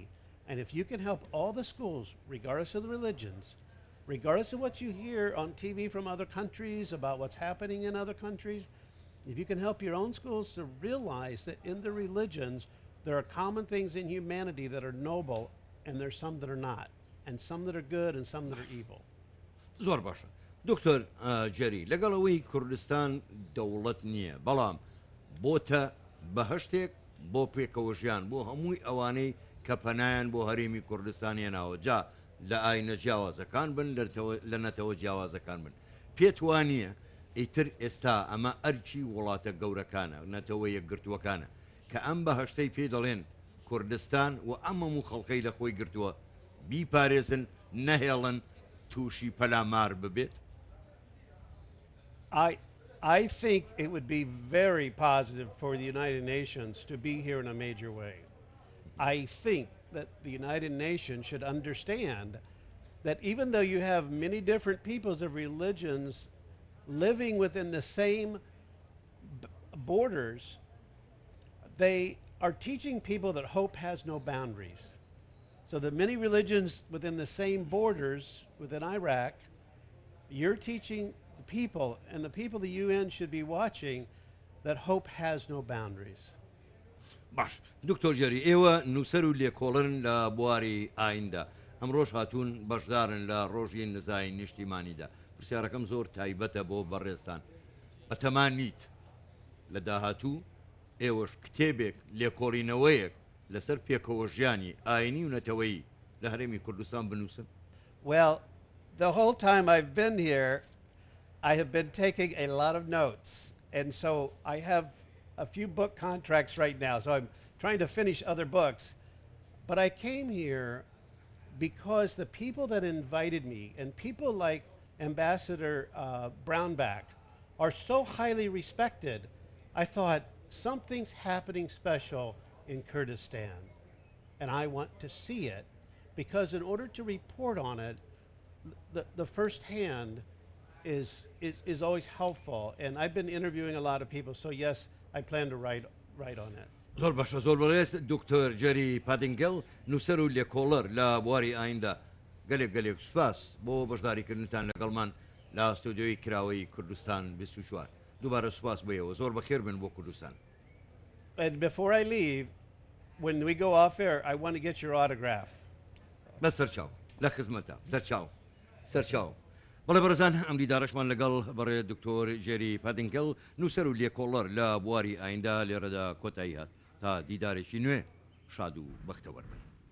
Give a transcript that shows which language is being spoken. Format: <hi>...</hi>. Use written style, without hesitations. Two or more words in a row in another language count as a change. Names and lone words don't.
<en>And if you can help all the schools, regardless of the religions, regardless of what you hear on TV from other countries about what's happening in other countries, if you can help your own schools to realize that in the religions, there are common things in humanity that are noble, and there's some that are not, and some that are good, and some that are evil.</en> <ckb>زۆر باشە دکتۆر جەری لەگەڵەوەی کوردستان دەوڵەت نییە بەڵام بۆتە بەهەشتێک بۆ پێکەوەژیان بۆ هەمووی ئەوانەی کە پەنایان بۆ هەرێمی کوردستان هێناوە جا لە ئاینە جیاوازەکان بن لە نەتەوە جیاوازەکان بن پێت وانە ئیتر ئێستا ئەمە ئەرکی وڵاتە گەورەکانە نەتەوە یەکگرتووەکانە کە ئەم بەهەشتەی پێ دەڵێن کوردستان و ئەمەم و خەڵقەی لە خۆی گرتووە بیپارێزن نەهێڵن تووشی پەلامار ببێت.</ckb> <en>I think it would be very positive for the United Nations to be here in a major way. I think that the United Nations should understand that even though you have many different peoples of religions living within the same borders, they are teaching people that hope has no boundaries. So the many religions within the same borders within Iraq, you're teaching the people, and the people of the UN should be watching, that hope has no boundaries.</en> <ckb>باش دکتۆر جەری ئێوە نووسەر و لێکۆڵن لە بواری ئایندا ئەمڕۆژ هاتوون بەشدارن لە ڕۆژی نزای نیشتیمانیدا پرسیارەکەم زۆر تایبەتە بۆ بەڕێستان ئەتەمانیت لە داهاتوو ئێوەش کتێبێک لێکۆڵینەوەیەک لەسەر پێکەوەژیانی ئاینی و نەتەوەیی لە هەرێمی کوردستان بنووسن.</ckb> <en>Well, the whole time I've been here, I have been taking a lot of notes. And so I have a few book contracts right now, so I'm trying to finish other books. But I came here because the people that invited me, and people like Ambassador Brownback, are so highly respected. I thought something's happening special in Kurdistan, and I want to see it, because in order to report on it, the first hand is always helpful. And I've been interviewing a lot of people, so yes, I plan to write on it.</en> <ckb>زۆر باشە زۆر بەڕێز دکتۆر جەری پاتنگەل نووسەر و لێکۆڵەر لە بواری ئایندا گەلێک سوپاس بۆ بەشداریکردنتان لەگەڵمان لە ئەستودیۆی کراوەی کوردستان 24 دووبارە سوپاس بۆیەوە زۆر بەخێر بن بۆ کوردستان.</ckb> <en>And before I leave, when we go off air, I want to get your autograph.</en> <ckb>بە سەرچاو لە خزمەتە سەرچاو بەڵێ بەڕێزان ئەم دیدارەشمان لەگەڵ بەڕێ دکتۆر جێری پاتنگەل نووسەر و لێکۆڵەر لە بواری ئایندا لێرەدا کۆتایی هات تا دیدارێکی نوێ شاد و بەختەوەربن.</ckb>